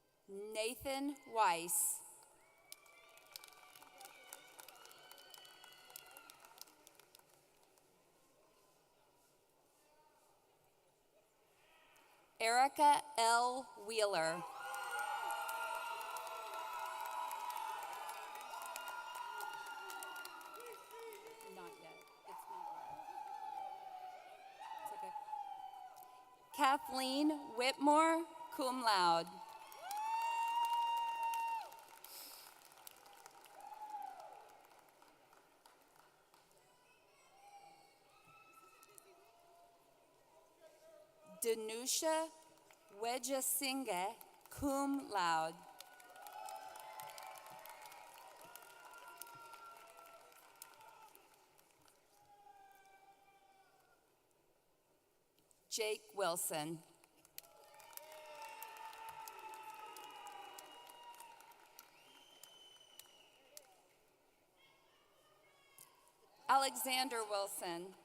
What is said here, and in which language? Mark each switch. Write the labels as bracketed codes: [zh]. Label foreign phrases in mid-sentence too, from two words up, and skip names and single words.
[en] Nathan Weiss. Erica L. Wheeler. Not yet. It's not yet. It's okay. Kathleen Whitmore, [la] cum laude. [en] Danusha Wejasinge, [la] cum laude. [en] Jake Wilson. Alexander Wilson.